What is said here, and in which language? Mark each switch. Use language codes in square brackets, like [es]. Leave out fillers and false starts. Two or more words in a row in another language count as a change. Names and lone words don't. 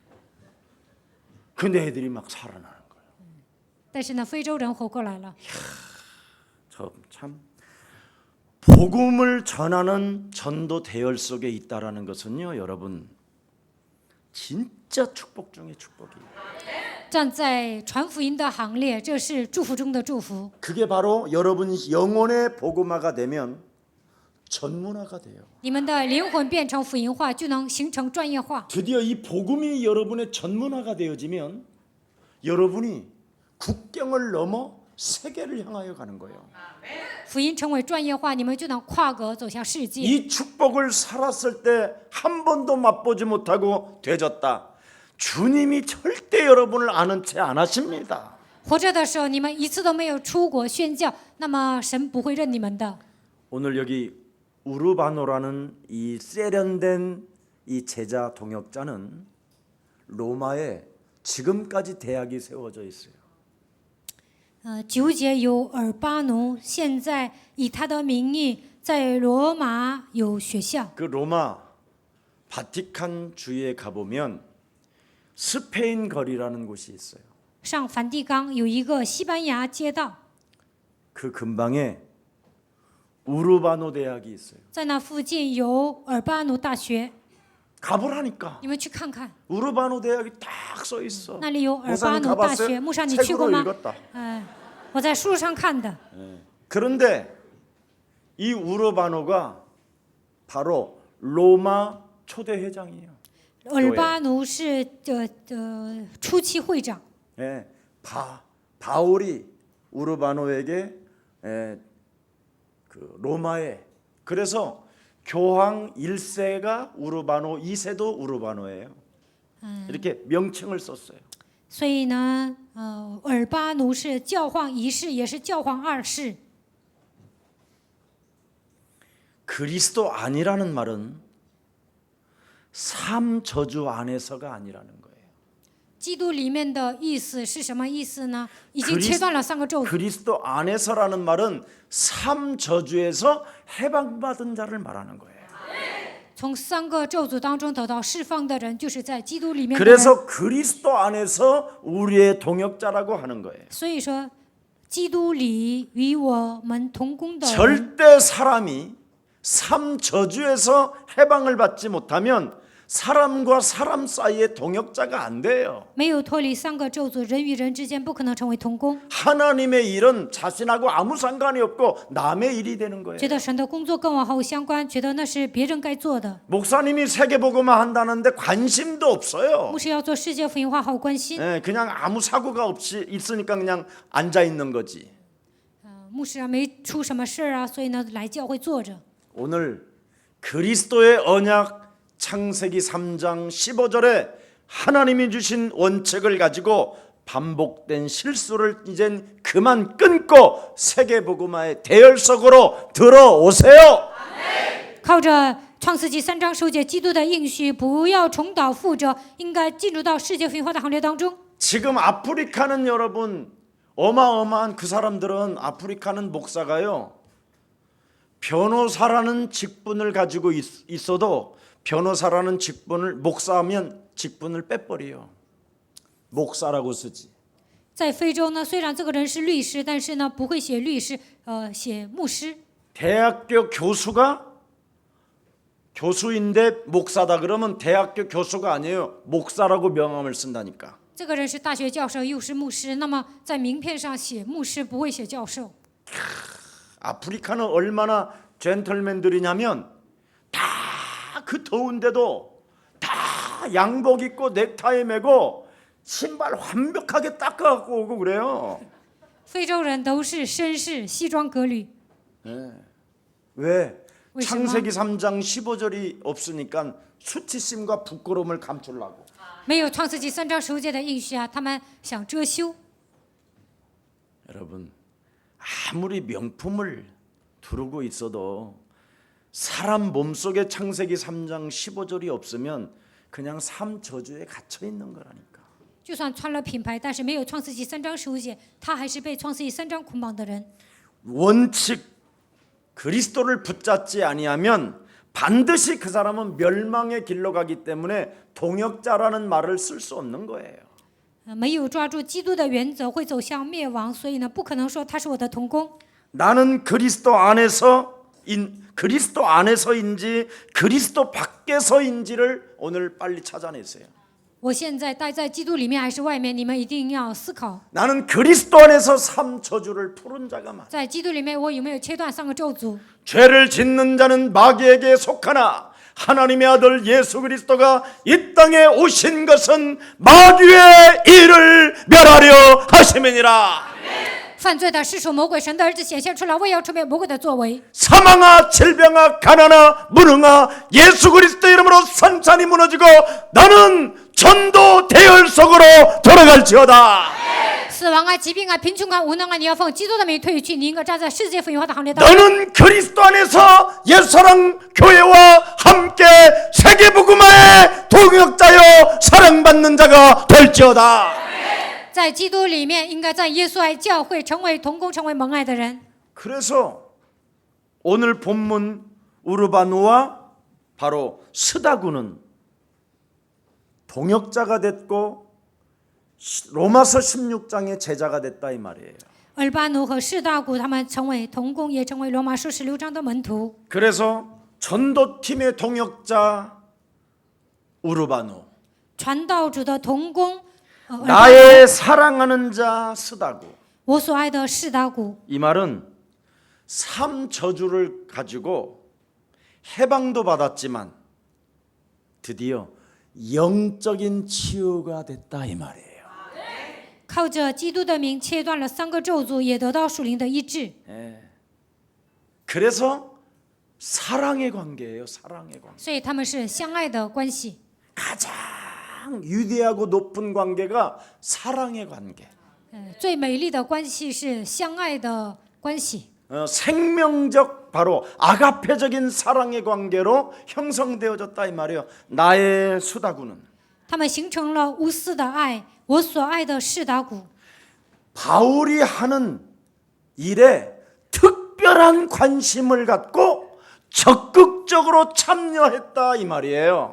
[ko] 근데 애들이 막 살아나는 거예요. [zh] 但是呢，非洲人活过来了。 [ko] 참 복음을 전하는 전도 대열 속에 있다라는 것은요, 여러분 진짜 축복 중의 축복이에요. [zh] 站在传福音的行列，这是祝福中的祝福。 [ko] 그게 바로 여러분 영혼의 복음화가 되면 전문화가 돼요. [zh] 你们的灵魂变成福音化，就能形成专业化。 [ko] 드디어 이 복음이 여러분의 전문화가 되어지면 여러분이 국경을 넘어 세계를 향하여 가는 거예요. [zh] 福音成为专业化，你们就能跨国走向世界。 [ko] 이 축복을 살았을 때 한 번도 맛보지 못하고 되졌다. 주님이 절대 여러분을 아는 채 안 하십니다. [zh] 活着的时候，你们一次都没有出国宣教，那么神不会认你们的。 [ko] 오늘 여기 우르바노라는 이 세련된 이 제자 동역자는 로마에 지금까지 대학이 세워져 있어요. [zh] 9 节有尔巴奴，现在以他的名义在罗马有学校。 [ko] 그 로마 바티칸 주위에 가보면 스페인 거리라는 곳이 있어요. [zh] 上梵蒂冈有一个西班牙街道， [ko] 그 근방에 우르바노 대학이 있어요. [zh] 在那附近有尔巴奴大学， [ko] 가보라니까. [zh] 你们去看看， [ko] 우르바노 대학이 딱 써 있어. [zh] 那里有尔巴 [ko] 목사님 [zh] 奴大学。 [ko] 가봤어요? [zh] 牧上，你去过 [ko] 책으로 [zh] 吗？ [ko] 읽었다. [zh] 我在书上看的。 [ko] 그런데 이 우르바노가 바로 로마 초대 회장이에요. [zh] 尔巴奴是初期会长， [ko] 예, 바울이 우르바노에게 그 로마에 그래서 교황 1세가 우르바노 2세도 우르바노예요. 이렇게 명칭을 썼어요. [zh] 所以呢，尔巴奴是教皇一世，也是教皇二世。 [ko] 그리스도 아니라는 말은 삶 저주 안에서가 아니라는 거예요. [zh] 基督里面的意思是什么意思呢？已经切断了三个咒诅。 [ko] 그리스도 안에서라는 말은 삶 저주에서 해방받은 자를 말하는 거예요. [zh] 从三个咒诅当中得到释放的人，就是在基督里面的人。 [ko] 그래서 그리스도 안에서 우리의 동역자라고 하는 거예요. [zh] 所以说，基督里与我们同工的人， [ko] 절대 사람이 삶 저주에서 해방을 받지 못하면 사람과 사람 사이에 동역자가 안 돼요. [zh] 没有脱离三个咒诅，人与人之间不可能成为同工。 [ko] 하나님의 일은 자신하고 아무 상관이 없고 남의 일이 되는 거예요. [zh] 觉得神的工作跟我毫无相关，觉得那是别人该做的。 [ko] 목사님이 세계복음화 한다는데 관심도 없어요. [zh] 牧师要做世界福音化，毫无关心。 [ko] 예, 그냥 아무 사고가 없이 있으니까 그냥 앉아 있는 거지. [zh] 牧师啊，没出什么事儿啊，所以呢，来教会坐着。 [ko] 오늘 그리스도의 언약 창세기 3장 15절에 하나님이 주신 원칙을 가지고 반복된 실수를 이젠 그만 끊고 세계복음화의 대열석으로 들어오세요. [zh] 靠着创世纪3章10节，基督的应许不要重蹈覆辙，应该进入到世界福音化的行列当中。 [ko] 지금 아프리카는 여러분 어마어마한 그 사람들은 아프리카는 목사가요. 변호사라는 직분을 가지고 있어도 변호사라는 직분을 목사하면 직분을 빼버려요. 목사라고 쓰지. [zh] 在非洲呢，虽然这个人是律师，但是呢不会写律师，写牧师。 [ko] 대학교 교수가 교수인데 목사다 그러면 대학교 교수가 아니에요. 목사라고 명함을 쓴다니까. [zh] 这个人是大学教授，又是牧师，那么在名片上写牧师，不会写教授。 [ko] 아프리카는 얼마나 젠틀맨들이냐면 다 그 더운데도 다 양복 입고 넥타이 매고 신발 완벽하게 닦아갖고 오고 그래요. [zh] 非洲人都是绅士，西装革履。 [ko] 왜? 왜 창세기 3장 15절이 없으니까 수치심과 부끄러움을 감추려고. [zh] 没有创世纪3章10节的应许啊，他们想遮羞。 [ko] 여러분 아무리 명품을 두르고 있어도 사람 몸속에 창세기 3장 15절이 없으면 그냥 삶 저주에 갇혀 있는 거라니까. [zh] 就算穿了品牌，但是没有创世纪3章15节，他还是被创世纪3章捆绑的人。 [ko] 원칙 그리스도를 붙잡지 아니하면 반드시 그 사람은 멸망의 길로 가기 때문에 동역자라는 말을 쓸 수 없는 거예요. [zh] 没有抓住基督的原则，会走向灭亡，所以呢，不可能说他是我的同工。 [ko] 나는 그리스도 안에서인지 그리스도 밖에서인지를 오늘 빨리 찾아내세요. [zh] 我现在待在基督里面还是外面，你们一定要思考。 [ko] 나는 그리스도 안에서 삶 저주를 풀은 자가 많아. [zh] 在基督里面，我有没有切断3个咒诅？ [ko] 죄를 짓는 자는 마귀에게 속하나 하나님의 아들 예수 그리스도가 이 땅에 오신 것은 마귀의 일을 멸하려 하심이니라. [zh] 犯罪的是属魔鬼，神的儿子显现出来，为要除灭魔鬼的作为。 [ko] 사망아 질병아 가난아 무능아 예수 그리스도 이름으로 산산이 무너지고 나는 전도 대열 속으로 돌아갈지어다. [zh] 死亡啊、疾病啊、贫穷啊、无能啊，你要奉基督的名退去，你应该站在世界福音化的行列当中。 [ko] 너는 그리스도 안에서 옛사랑 교회와 함께 세계복음화의 동역자여 사랑받는 자가 될지어다. [zh] 在基督里面，应该在耶稣爱教会成为同工，成为蒙爱的人。 [ko] 그래서 오늘 본문 우르바누와 바로 스다구는 동역자가 됐고 로마서 16장의 제자가 됐다 이 말이에요. [zh] 尔巴奴和士大古他们成为同工，也成为罗马书16章的门徒。 [ko] 그래서 전도팀의 동역자 우르바누 [zh] 传道主的同工，尔巴奴 [ko] 나의 사랑하는 자 스다구 [zh] 我所爱的士大古。 [ko] 이 말은 삶 저주를 가지고 해방도 받았지만 드디어 영적인 치유가 됐다 이 말이에요. [zh] 靠着基督的名切断了3个咒诅，也得到属灵的医治。 [ko] 그래서 사랑의 관계예요. 사랑의 관계. [zh] 所以他们是相爱的关系。 [ko] 가장 위대하고 높은 관계가 사랑의 관계. [zh] 最美丽的关系是相爱的关系。 [ko] 생명적 바로 아가페적인 사랑의 관계로 형성되어졌다 이 말이에요. 나의 수다구는 [zh] 他们形成了无私的爱，我所爱的士大古。 [ko] 바울이 하는 일에 특별한 관심을 갖고 적극적으로 참여했다 이 말이에요.